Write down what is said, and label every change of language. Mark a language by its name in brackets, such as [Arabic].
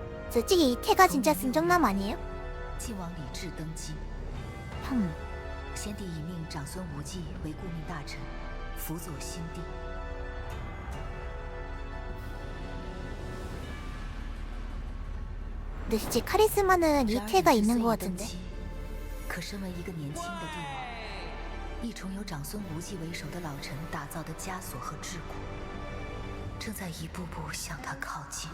[Korean] 솔직히 이 태가 진짜 순정남 아니에요? [Chinese] 晋王李治登基。先帝已命长孙无忌为顾命大臣。辅佐新帝。 [Korean] 근데 진짜 카리스마는 리태가 있는 것 같은데. [Chinese] 可身为一个年轻的帝王，一重由长孙无忌为首的老臣打造的枷锁和桎梏，正在一步步向他靠近。